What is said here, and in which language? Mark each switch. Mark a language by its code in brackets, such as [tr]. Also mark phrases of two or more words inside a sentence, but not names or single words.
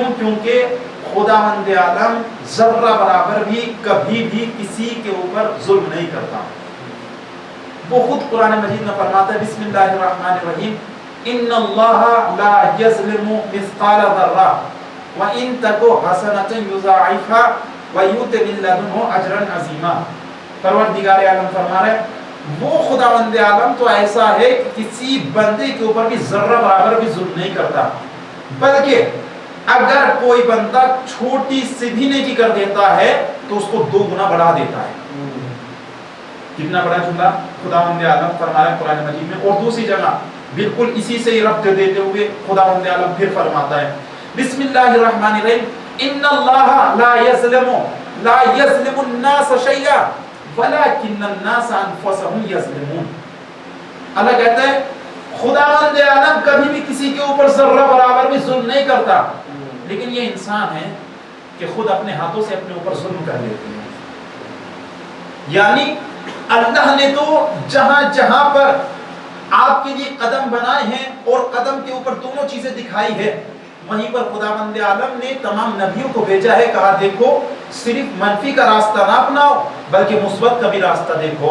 [ur] کیونکہ خداوند عالم ذرہ برابر بھی کبھی بھی کسی کے اوپر ظلم نہیں کرتا۔ وہ خود قرآن مجید میں فرماتا ہے [ar] بسم اللہ الرحمن الرحیم ان اللہ لا یظلم مثقال ذرہ وان تک حسنۃ یضاعفها ویؤت من لدنہ اجرا عظیما۔ [ur] پروردگار عالم فرما رہا ہے وہ خداوند عالم تو ایسا ہے کہ کسی بندے کے اوپر بھی ذرہ برابر بھی ظلم نہیں کرتا، بلکہ اگر کوئی بندہ چھوٹی سی بھی نیکی کر دیتا ہے تو اس کو 2 گنا بڑھا دیتا ہے۔ کتنا بڑا جملہ خداوند عالم فرما رہا ہے قرآن مجید میں۔ اور دوسری جگہ بالکل اسی سے ربط دیتے ہوئے خداوند عالم پھر فرماتا ہے [ar] بسم اللہ الرحمن الرحیم ان اللہ لا یظلم الناس شیئا ولکن الناس انفسهم یظلمون۔ [ur] اللہ کہتا ہے خداوند عالم کبھی بھی کسی کے اوپر ذرہ برابر بھی ظلم نہیں کرتا، لیکن یہ انسان ہے کہ خود اپنے ہاتھوں سے اپنے اوپر ظلم کر لیتے ہیں۔ یعنی اللہ نے تو جہاں جہاں پر آپ کے لیے قدم بنائے ہیں اور قدم کے اوپر دونوں چیزیں دکھائی ہے، وہیں پر خداوند عالم نے تمام نبیوں کو بھیجا ہے، کہا دیکھو صرف منفی کا راستہ نہ اپناؤ بلکہ مثبت کا بھی راستہ دیکھو۔